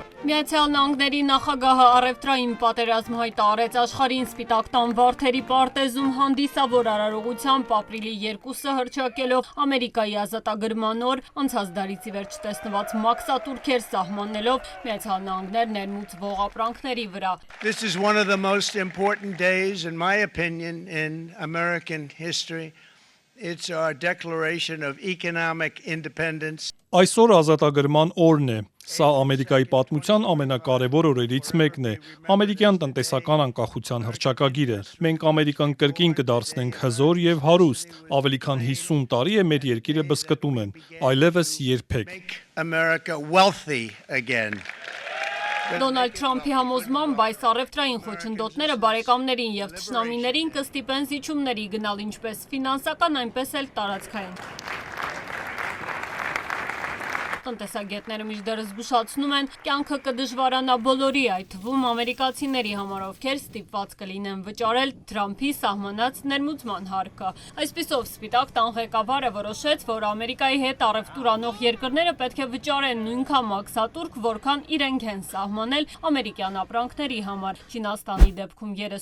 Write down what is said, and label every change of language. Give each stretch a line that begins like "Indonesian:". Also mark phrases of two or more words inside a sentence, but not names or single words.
Armenian: Միացյալ Նահանգների նախագահը առևտրային պատերազմ հայտարարեց աշխարհին սպիտակ տան վարդերի պարտեզում հանդիսավոր արարողությամբ ապրիլի 2-ը հռչակելով Ամերիկայի ազատագրման օր, անցած դարից ի վերջ տեսնված մաքսատուրքեր սահմանելով Միացյալ Նահանգներ ներմուծվող ապրանքների վրա։
English: This is one of the most important days, in my opinion, in American history. It's our declaration of economic independence.
Armenian: Այսօր ազատագրման օրն է։ Սա Ամերիկայի պատմության ամենակարևոր օրերից մեկն է։ Ամերիկյան տնտեսական անկախության հռչակագիրը։ Մենք Ամերիկան կրկին կդարձնենք հզոր եւ հարուստ։ Ավելի քան 50 տարի է մեր երկիրը բզկտում են, այլևս երբեք։
English: America wealthy again.
Armenian: Դոնալդ Թրամփի համոզմամբ այս առևտրային խոչընդոտները բարեկամներին եւ թշնամիներին կստիպեն զիջումների գնալ ինչպես ֆինանսական, այնպես էլ տարածքային։ Տնտեսագետները մինչդեռ զգուշացնում են, կյանքը կդժվարանա բոլորի, այդ թվում ամերիկացիների համար, ովքեր ստիպված կլինեն վճարել Թրամփի սահմանած ներմուծման հարկը։ Այսպիսով Սպիտակ տան ղեկավարը որոշեց, որ Ամերիկայի հետ առևտուր անող երկրները պետք է վճարեն նույնքան մաքսատուրք, որքան իրենք են սահմանել ամերիկյան ապրանքների համար։ Չինաստանի դեպքում